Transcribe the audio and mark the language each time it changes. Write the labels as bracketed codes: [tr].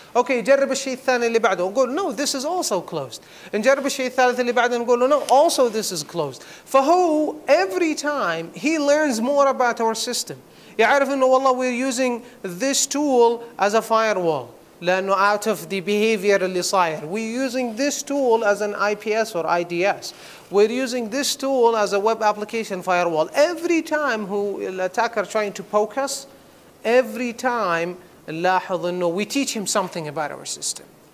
[ar] Okay, جرب الشيء الثاني اللي بعده ونقول [en] no, this is also closed. [ar] نجرب الشيء الثالث اللي بعده نقول له [en] no, also this is closed. [ar] فهو [en] every time he learns more about our system. [ar] يعرف إنه والله [en] we're using this tool as a firewall. [ar] لأنه [en] out of the behavior [ar] اللي صاير. [en] We're using this tool as an IPS or IDS. We're using this tool as a web application firewall. Every time the attacker trying to poke us, every time [ar] نلاحظ إنه [en] we teach him something about our system.